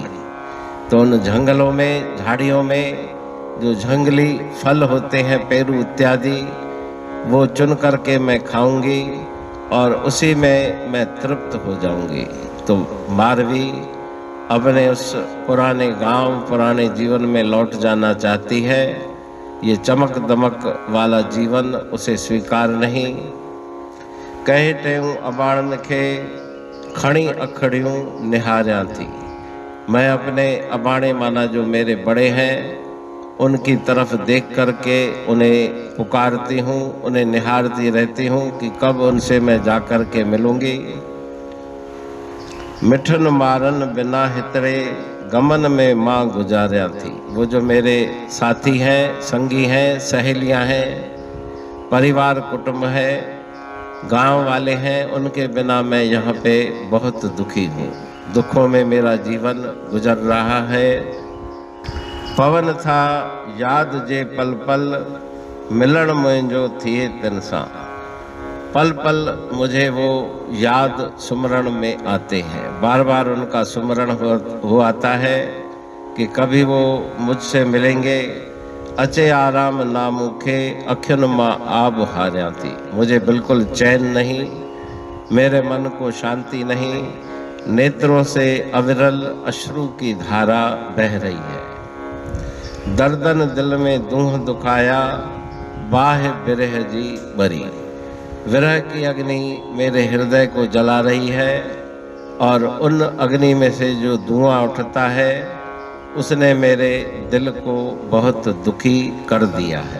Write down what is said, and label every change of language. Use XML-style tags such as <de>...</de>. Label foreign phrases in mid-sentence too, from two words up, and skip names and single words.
<hi>तो उन जंगलों में, झाड़ियों में जो जंगली फल होते हैं, पेरू इत्यादि, वो चुन करके मैं खाऊंगी और उसी में मैं तृप्त हो जाऊंगी। तो मारवी अपने उस पुराने गांव, पुराने जीवन में लौट जाना चाहती है। ये चमक दमक वाला जीवन उसे स्वीकार नहीं।</hi> <sd>कहे टेऊं अबाणन खे खणी अखड़ियूं निहारियां थी।</sd> <hi>मैं अपने अबाणे माना जो मेरे बड़े हैं उनकी तरफ देख करके उन्हें पुकारती हूँ, उन्हें निहारती रहती हूँ कि कब उनसे मैं जा कर के मिलूंगी।</hi> <sd>मिठन मारन बिना हितरे गमन में माँ गुजारिया थी।</sd> <hi>वो जो मेरे साथी हैं, संगी हैं, सहेलियां हैं, परिवार कुटुंब है, गांव वाले हैं, उनके बिना मैं यहाँ पे बहुत दुखी हूँ। दुखों में मेरा जीवन गुजर रहा है।</hi> <sd>पवन था याद जे पल पल मिलन मुंहिंजो थिए तिन सां।</sd> <hi>पल पल मुझे वो याद सुमरण में आते हैं, बार बार उनका सुमरण हो आता है कि कभी वो मुझसे मिलेंगे।</hi> <sd>अचे आराम ना मूखे अखियुनि मां आब हारियां थी।</sd> <hi>मुझे बिल्कुल चैन नहीं, मेरे मन को शांति नहीं, नेत्रों से अविरल अश्रु की धारा बह रही है।</hi> <sd>दर्दन दिल में दूह दुखाया बाह बिरह जी बरी।</sd> <hi>विरह की अग्नि मेरे हृदय को जला रही है और उन अग्नि में से जो धुआं उठता है उसने मेरे दिल को बहुत दुखी कर दिया है।</hi>